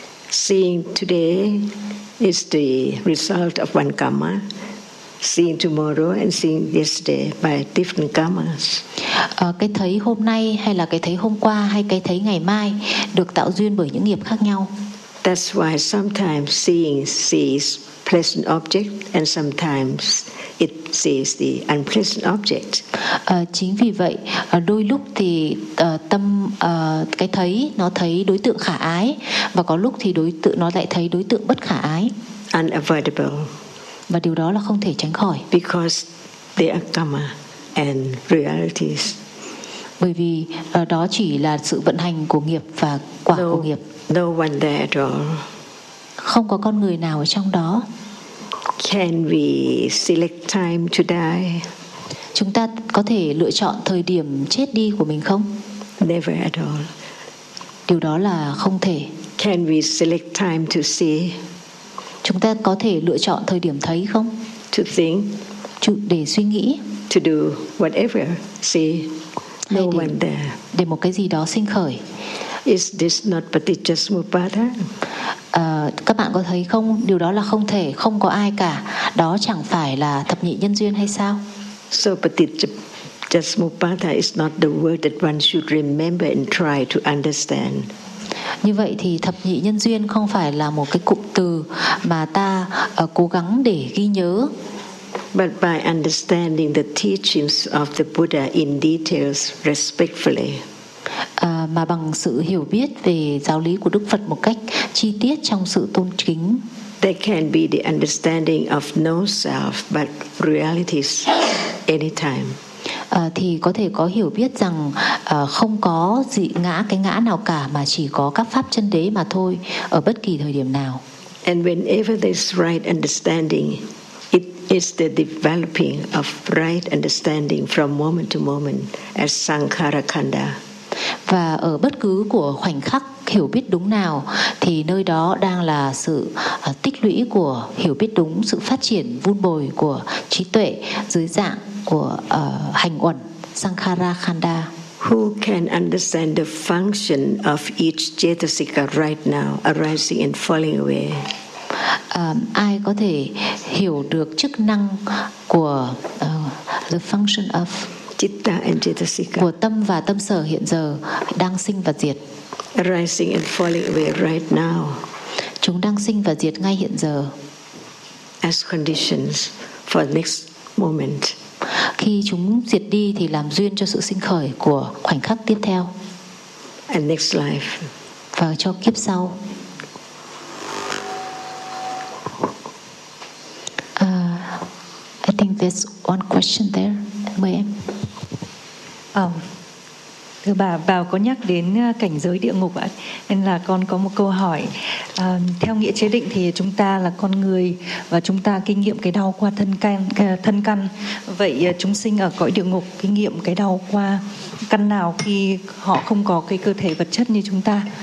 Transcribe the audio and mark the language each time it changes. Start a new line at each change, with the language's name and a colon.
English: Seeing today is the result of one karma. Seeing tomorrow and seeing yesterday by different karmas.
Vietnamese: Cái thấy hôm nay hay là cái thấy hôm qua hay cái thấy ngày mai được tạo duyên bởi những nghiệp khác nhau.
English: That's why sometimes seeing sees pleasant object and sometimes it sees the unpleasant object.
Vietnamese: Chính vì vậy, đôi lúc thì tâm cái thấy nó thấy đối tượng khả ái và có lúc thì đối tượng nó lại thấy đối tượng bất khả ái.
English: Unavoidable.
Vietnamese: Và điều đó là không thể tránh khỏi.
English: Because they are karma and realities.
Vietnamese: Bởi vì đó chỉ là sự vận hành của nghiệp và quả của nghiệp.
English: No one there at all.
Vietnamese: Không có con người nào ở trong đó.
English: Can we select time to die?
Vietnamese: Chúng ta có thể lựa chọn thời điểm chết đi của mình không?
English: Never at all.
Vietnamese: Điều đó là không thể.
English: Can we select time to see?
Vietnamese: Chúng ta có thể lựa chọn thời điểm thấy không?
English: To think.
Vietnamese: Để suy nghĩ.
English: To do whatever, see. No one there.
Vietnamese: Để một cái gì đó sinh khởi.
English: Is this not Patijasamupada?
Vietnamese: Các bạn có thấy không, điều đó là không thể, không có ai cả. Đó chẳng phải là thập nhị nhân duyên hay sao?
English: So Patijasamupada is not the word that one should remember and try to understand.
Vietnamese: Như vậy thì thập nhị nhân duyên không phải là một cái cụm từ mà ta cố gắng để ghi nhớ.
English: But by understanding the teachings of the Buddha in details respectfully.
Vietnamese: Mà bằng sự hiểu biết về giáo lý của Đức Phật một cách chi tiết trong sự tôn kính.
English: There can be the understanding of no self but realities anytime.
Vietnamese: Thì có thể có hiểu biết rằng không có dị ngã, cái ngã nào cả mà chỉ có các pháp chân đế mà thôi ở bất kỳ thời điểm nào.
English: And whenever there's right understanding, it is the developing of right understanding from moment to moment as Sankhara Khanda.
Vietnamese: Và ở bất cứ của khoảnh khắc hiểu biết đúng nào thì nơi đó đang là sự tích lũy của hiểu biết đúng, sự phát triển vun bồi của trí tuệ dưới dạng của hành uẩn Sankhara Khanda.
English: Who can understand the function of each cetasika right now, arising and falling away?
Vietnamese: Ai có thể hiểu được chức năng của
English: the function of citta and cetasika,
Vietnamese: của tâm và tâm sở hiện giờ đang sinh và diệt,
English: arising and falling away right now,
Vietnamese: chúng đang sinh và diệt ngay hiện giờ,
English: as conditions for the next moment.
Vietnamese: Khi chúng diệt đi thì làm duyên cho sự sinh khởi của khoảnh khắc tiếp theo,
English: and next life,
Vietnamese: và cho kiếp sau.
English: I think there's one question there.
Vietnamese: Mời em. Thưa bà, Bảo có nhắc đến cảnh giới địa ngục ạ, nên là con có một câu hỏi. Theo nghĩa chế định thì chúng ta là con người và chúng ta kinh nghiệm cái đau qua thân căn. Vậy chúng sinh ở cõi địa ngục kinh nghiệm cái đau qua căn nào khi họ không có cái cơ thể vật chất như chúng ta?